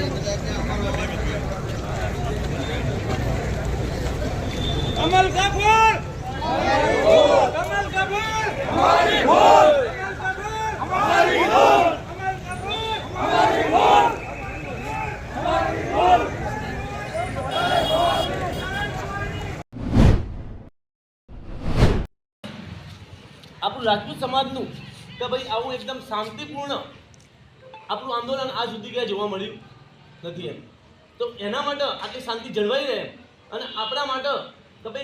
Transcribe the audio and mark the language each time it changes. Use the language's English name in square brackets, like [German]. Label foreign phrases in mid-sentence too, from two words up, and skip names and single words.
[Hindi] कमल का फूल कमल का फूल हमारी फूल कमल का फूल हमारी फूल कमल का फूल हमारी फूल हमारी फूल। [Gujarati] આપણું રાજપૂત સમાજનું કે ભાઈ આવું એકદમ શાંતિપૂર્ણ આપણું આંદોલન આજ સુધી ક્યાંય જોવા મળ્યું નથી એમ તો એના માટે આટલી શાંતિ જળવાઈ રહે અને આપણા માટે કે ભાઈ